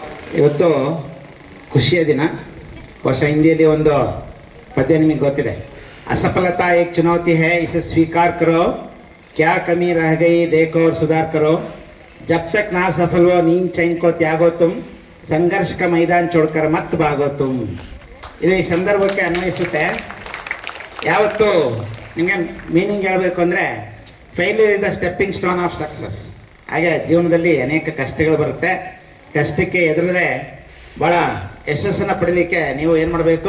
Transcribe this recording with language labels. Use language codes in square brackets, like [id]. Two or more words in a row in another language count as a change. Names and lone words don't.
[kn] ಇವತ್ತು ಖುಷಿಯ ದಿನ. ಬಹುಶಃ ಹಿಂದಿಯಲ್ಲಿ ಒಂದು ಪದ್ಯ ನಿಮಗೆ ಗೊತ್ತಿದೆ, [hi] असफलता एक चुनौती है इसे स्वीकार करो, क्या कमी रह गई देखो और सुधार करो, जब तक ना सफल हो नींद चैन को त्यागो तुम, संघर्ष का मैदान छोड़कर मत भागो तुम. [kn] ಇದು ಈ ಸಂದರ್ಭಕ್ಕೆ ಅನ್ವಯಿಸುತ್ತೆ. ಯಾವತ್ತು ನಿಮಗೆ ಮೀನಿಂಗ್ ಹೇಳಬೇಕು ಅಂದರೆ, [en] failure is the stepping stone of success. [kn] ಹಾಗೆ ಜೀವನದಲ್ಲಿ ಅನೇಕ ಕಷ್ಟಗಳು ಬರುತ್ತೆ. ಕಷ್ಟಕ್ಕೆ ಎದುರದೆ ಭಾಳ ಯಶಸ್ಸನ್ನು ಪಡೀಲಿಕ್ಕೆ ನೀವು ಏನು ಮಾಡಬೇಕು?